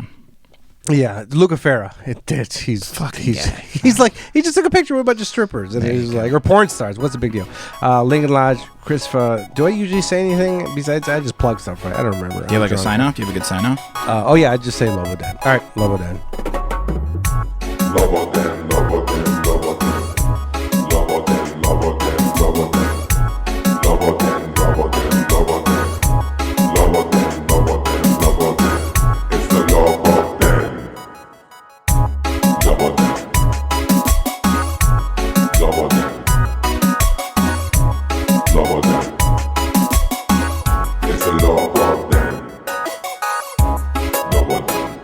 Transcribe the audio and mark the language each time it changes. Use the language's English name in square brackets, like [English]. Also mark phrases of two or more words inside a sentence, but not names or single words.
[English] Yeah, Luca Farah. He's like, he just took a picture with a bunch of strippers, and he's like, or porn stars. What's the big deal? Lincoln Lodge, Chris. Do I usually say anything besides I just plug stuff? Right? I don't remember. Do you have like a sign off? Do you have a good sign off? Oh yeah, I just say Lobo Den. All right, Lobo Den. Lobo Den, Lobo Den, Lobo Den, Lobo Den, Lobo Den, Lobo Den, Lobo Den, Lobo Den, Lobo Den, Lobo Den, Lobo Den, Lobo Den. It's the Lobo Den. Lobo Den. Lobo Den. Lobo Den. It's the Lobo Den. Lobo Den.